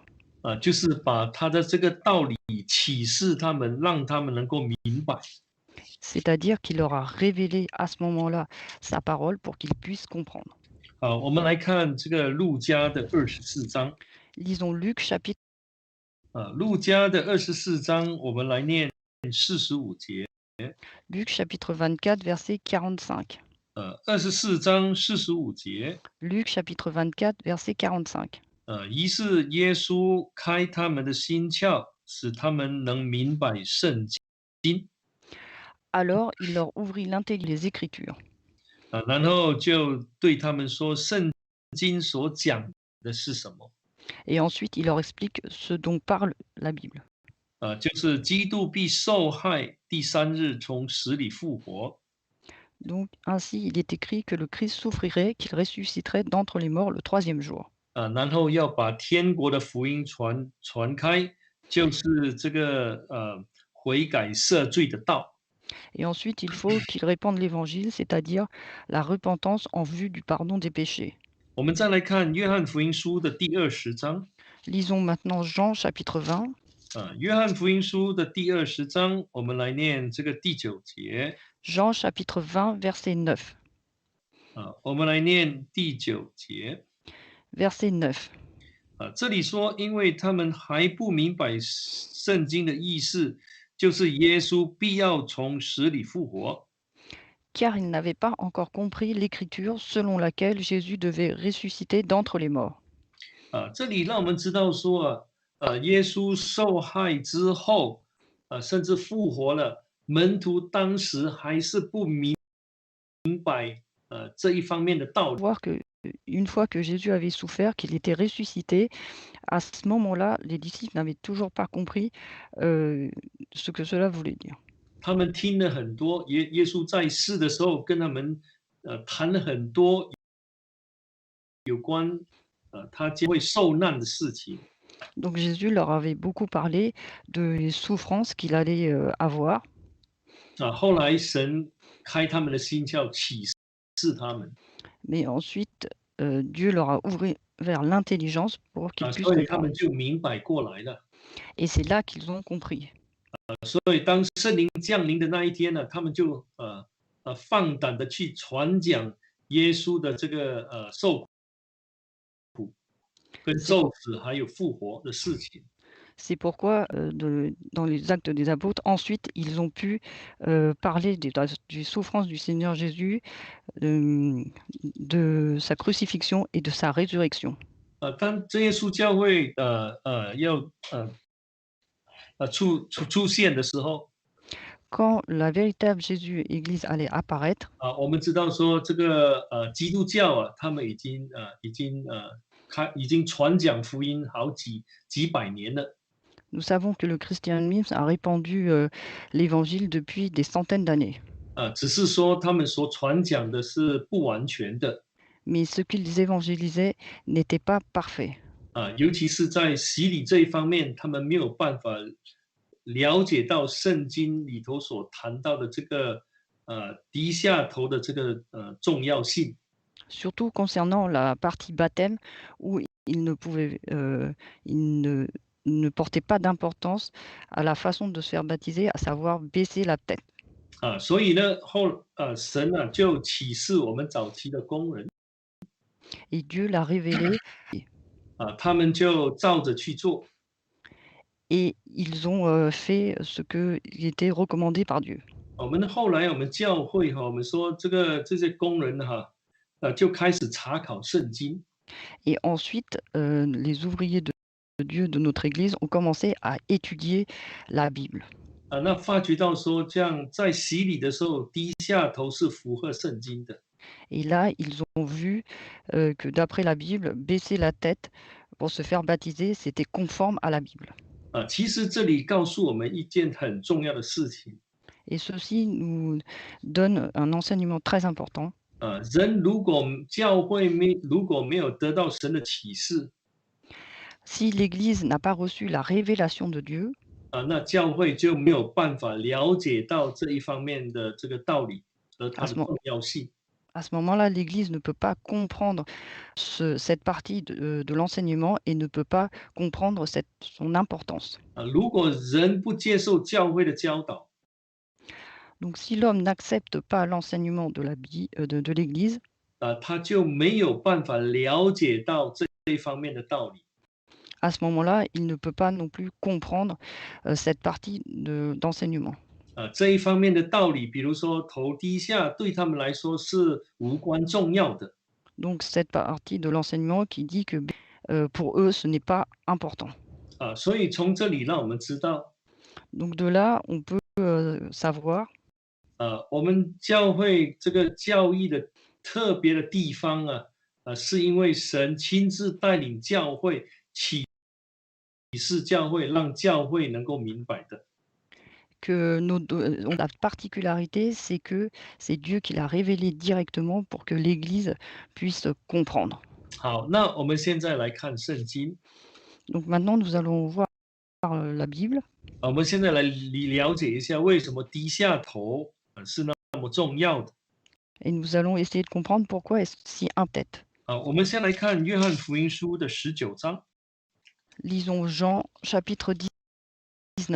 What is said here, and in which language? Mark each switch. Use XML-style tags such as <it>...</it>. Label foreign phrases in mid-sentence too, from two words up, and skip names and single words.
<zh>就是把他的这个道理启示他们，让他们能够明白。</zh> <fr>C'est-à-dire qu'il leur a révélé à ce moment-là sa parole pour qu'ils puissent comprendre.</fr> <zh>我们来看这个路加的24章。</zh> <fr>Lisons Luc chapitre</fr> <zh>路加的24章，我们来念45节。</zh> <fr>Luc chapitre 24 verset 45.</fr> <zh>24 章45节。</zh> <fr>Luc chapitre 24 verset 45.</fr> <zh>于是耶稣开他们的心窍，使他们能明白圣经。</zh> <fr>Alors il leur ouvrit l'intelligence des Écritures.</fr> <zh>然后就对他们说，圣经所讲的是什么？</zh> <fr>Et ensuite il leur explique ce dont parle la Bible.</fr> <zh>就是基督必受害，第三日从死里复活。</zh> <fr>Donc ainsi il est écrit que le Christ souffrirait, qu'il ressusciterait d'entre les morts le troisième jour.</fr> <zh>然后要把天国的福音传开，就是这个悔改赦罪的道。</zh> <fr>Et ensuite il faut qu'il répande l'évangile, c'est-à-dire la repentance en vue du pardon des péchés.</fr> <zh>我们再来看约翰福音书的第20章。</zh> <fr>Lisons maintenant Jean chapitre 20.</fr> <zh>约翰福音书的第20章，我们来念这个第9节。</zh> <fr>Jean chapitre 20 verset 9.</fr> <zh>我们来念第9节。</zh> <fr>Verset 9.</fr> <zh>这里说，因为他们还不明白圣经的意思，就是耶稣必要从死里复活。</zh> <fr>Car ils n'avaient pas encore compris l'écriture selon laquelle Jésus devait ressusciter d'entre les morts.</fr> <zh>这里让我们知道说耶稣受害之后甚至复活了，门徒当时还是不明白这一方面的道理。</zh> <fr>Voir que une fois que Jésus avait souffert, qu'il était ressuscité, à ce moment-là, les disciples n'avaient toujours pas compris ce que cela voulait dire.</fr> <zh>他们听了很多，耶稣在世的时候跟他们谈了很多有关他将会受难的事情。</zh> <fr>Donc Jésus leur avait beaucoup parlé des souffrances qu'il allait avoir.</fr> <zh>后来神开他们的心窍，启示他们。</zh> <fr>Mais ensuite, Dieu leur a ouvert l'intelligence pour qu'ils puissent</fr> <zh>所以他</zh> <fr>comprendre.</fr> <zh>们就明白过来了。</zh> <fr>Et c'est là qu'ils ont compris.</fr> <zh>所以当圣灵降临的那一天呢，他们就放胆的去传讲耶稣的这个受苦、跟受死还有复活的事情。</zh> <fr>C'est pourquoi, dans les Actes des Apôtres, ensuite, ils ont pu parler des souffrances du Seigneur Jésus, de sa crucifixion et de sa résurrection.</fr> <zh>当真耶稣教会要出现的时候，</zh> <fr>Quand la véritable Jésus Église allait apparaître,</fr> <zh>我们知道说这个基督教他们已经已经传讲福音几百年了。</zh> <fr>Nous savons que le christianisme a répandu l'évangile depuis des centaines d'années.</fr> <zh>只是说他们所传讲的是不完全的。</zh> <fr>Mais ce qu'ils évangélisaient n'était pas parfait.</fr> <zh>尤其是在洗礼这一方面，他们没有办法了解到圣经里头所谈到的这个低下头的这个重要性。</zh> <fr>Surtout concernant la partie baptême où ils ne portaient pas d'importance à la façon de se faire baptiser, à savoir baisser la tête.</fr> <zh>所以呢，神就启示我们早期的工人，</zh> <fr>Et Dieu l'a révélé</fr> <zh>他们就照着去做。</zh> <fr>et ils ont fait ce qui était recommandé par Dieu.</fr> <zh>后来我们教会我们说这些工人就开始查考圣经。</zh> <fr>Et ensuite, les ouvriers de Dieu de notre Église ont commencé à étudier la Bible.</fr> <zh>那发觉到说，这样在洗礼的时候低下头是符合圣经的。</zh> <fr>Et là, ils ont vu que d'après la Bible, baisser la tête pour se faire baptiser, c'était conforme à la Bible.</fr> <zh>其实这里告诉我们一件很重要的事情。</zh> <fr>Et ceci nous donne un enseignement très important.</fr> <zh>人教会如果没有得到神的启示，</zh> <fr>Si l'Église n'a pas reçu la révélation de Dieu,</fr> <zh>那教会就没有办法了解到这一方面的这个道理和它</zh> <fr>à</fr> <zh>的</zh> <fr>ce, mo-</fr> <zh>重要性。</zh> <fr>à ce moment-là, l'Église ne peut pas comprendre cette partie de l'enseignement et ne peut pas comprendre son importance.</fr> <zh>如果人不接受教会的教导，</zh> <fr>Donc si l'homme n'accepte pas l'enseignement de l'Église,</fr> <zh>他就没有办法了解到这一方面的道理。</zh> <fr>à ce moment-là, il ne peut pas non plus comprendre cette partie d'enseignement.</fr> <zh>这一方面的道理，比如说头低下，对他们来说是无关重要的。</zh> <fr>Donc cette partie de l'enseignement qui dit que pour eux, ce n'est pas important.</fr> <zh>所以从这里让我们知道，</zh> <fr>Donc de là, on peut savoir</fr> <zh>我们教会这个教义的特别的地方是因为神亲自带领教会启示教会，让教会能够明白的。</zh> <fr>que la particularité, c'est que c'est Dieu qui l'a révélé directement pour que l'Église puisse comprendre.</fr> <zh>好，那我们现在来看圣经。</zh> <fr>Donc maintenant, nous allons voir la Bible</fr> <zh>我们现在来了解一下为什么低下头是那么重要的。</zh> <fr>et nous allons essayer de comprendre pourquoi est-ce si important.</fr> <zh>我们先来看约翰福音书的19章。</zh> <fr>Lisons Jean chapitre 19.</fr>